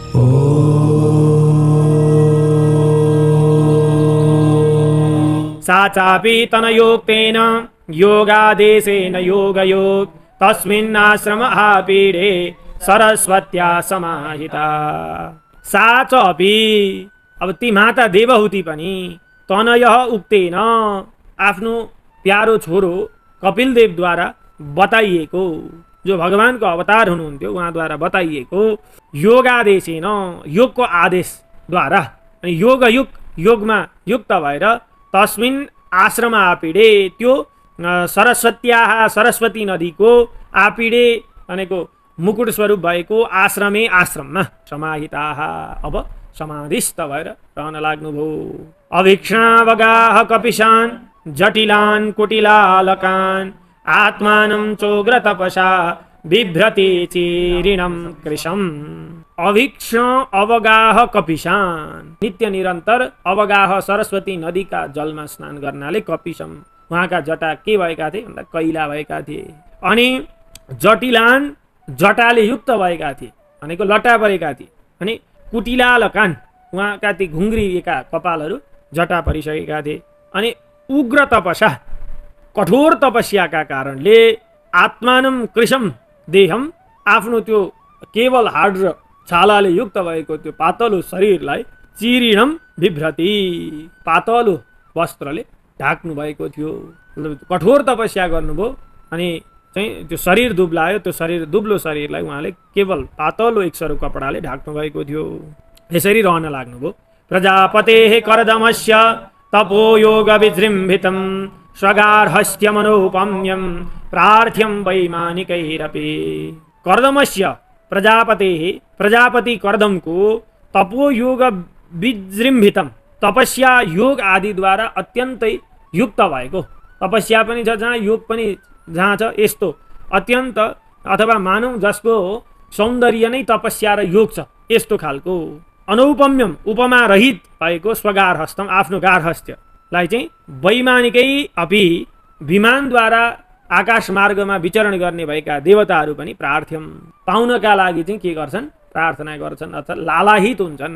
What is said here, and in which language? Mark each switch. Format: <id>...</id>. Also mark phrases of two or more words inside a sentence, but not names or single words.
<sa>सा चापि तनयोक्तेन योगादेशेन योगयोग तस्मिन्नाश्रम आपीडे सरस्वत्या समाहिता। सा चापि,</sa> <ne>अब ती माता देवहूति पनि</ne> <sa>तनयः उक्तेन,</sa> <ne>आफ्नो प्यारो छोरो कपिलदेवद्वारा बताइएको, जो भगवानको अवतार हुनुहुन्थ्यो उहाँद्वारा बताइएको योगादेशेन, योगको आदेशद्वारा, अनि योगमा युक्त भएर</ne> <sa>तस्मिन् आश्रम आपीडे,</sa> <ne>त्यो सरस्वती नदीको आपीडे भनेको मुकुट स्वरूप भएको आश्रममा समाहिताः, अब समाधिस्थ भएर रहन लाग्नुभयो।</ne> <sa>अभिक्ष्णावगाह कपिशान् जटिलान् कुटिलालकान् आत्मानं चोग्र तपसा बिभ्रति चीरिणं कृशम्। अभिक्ष्ण अवगाह कपिशान्,</sa> <ne>नित्य निरन्तर अवगाह सरस्वती नदीका जलमा स्नान गर्नाले कपिशम, उहाँका जटा के भएका थिए भन्दा कैला भएका थिए। अनि जटिलान, जटाले युक्त भएका थिए भनेको लटा परेका थिए। अनि कुटिलालकान, उहाँका ती घुङ्ग्रिएका कपालहरू जटा परिसकेका थिए। अनि</ne> <sa>उग्र तपसा,</sa> <ne>कठोर तपस्याका कारणले</ne> <sa>आत्मानम कृशम देहम,</sa> <ne>आफ्नो त्यो केवल हाड र छालाले युक्त भएको त्यो पातलो शरीरलाई</ne> <sa>चिरिणम बिभ्रति,</sa> <ne>पातलो वस्त्रले ढाक्नु भएको थियो। कठोर तपस्या गर्नुभयो अनि चाहिँ त्यो शरीर दुब्लायो, त्यो दुब्लो शरीरलाई उहाँले केवल पातलो एक सरो कपडाले ढाक्नु भएको थियो। यसरी रहन लाग्नुभयो।</ne> <sa>प्रजापतेः कर्दमस्य तपो योग विजृम्भितं स्वगार्हस्थ्यमनोपम्यं प्रार्थ्यं वैमानिकैरपि। कर्दमस्य, प्रजापतेः,</sa> <ne>प्रजापति कर्दमको</ne> <sa>तपो योग विजृम्भितं,</sa> <ne>तपस्या योग आदिद्वारा अत्यन्तै युक्त भएको, तपस्या पनि छ जहाँ, योग पनि जहाँ छ, यस्तो अत्यन्त अथवा मानव जसको सौन्दर्य नै तपस्या र योग छ, यस्तो खालको अनौपम्यम, उपमा रहित भएको स्वगार्हस्थ्यम, आफ्नो गार्हस्थ्यलाई चाहिँ</ne> <sa>वैमानिकै अपि,</sa> <ne>विमानद्वारा आकाश मार्गमा विचरण गर्ने भएका देवताहरू पनि प्रार्थ्यम, पाउनका लागि चाहिँ के गर्छन्, प्रार्थना गर्छन् अथवा लालाहित हुन्छन्।</ne>